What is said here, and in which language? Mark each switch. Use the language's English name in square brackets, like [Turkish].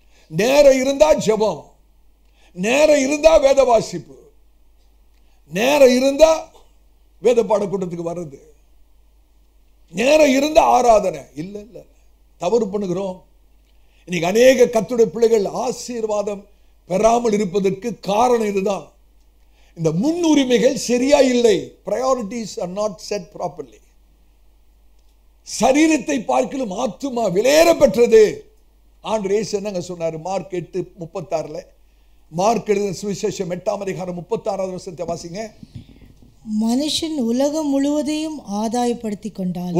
[Tamil] நேரம் இருந்தா ஜெபம், நேரம் இருந்தா வேத வாசிப்பு, நேரம் இருந்தா வேத பாடக்கூட்டத்துக்கு வர்றது, நேரம் இருந்தா ஆராதனை. இல்ல இல்ல, தவறு பண்ணுகிறோம். இன்னைக்கு அநேக கர்த்தருடைய பிள்ளைகள் ஆசீர்வாதம் பெறாமல் இருப்பதற்கு காரணம் இதுதான். இந்த முன்னுரிமைகள் சரியா இல்லை. [English] priorities are not set properly. [Tamil] சரீரத்தை பார்க்கலும் ஆத்துமா விலையேற பெற்றது. ஆண்டவர் இயேசு என்னங்க சொன்னாரு? மார்க் 8:36, மார்க் எழுதின சுவிசேஷம் 8ஆம் அதிகாரம் 36வது வசனத்தை வாசிங்க. மனுஷன் உலகம் முழுவதையும் ஆதாயப்படுத்திக் கொண்டாலும்,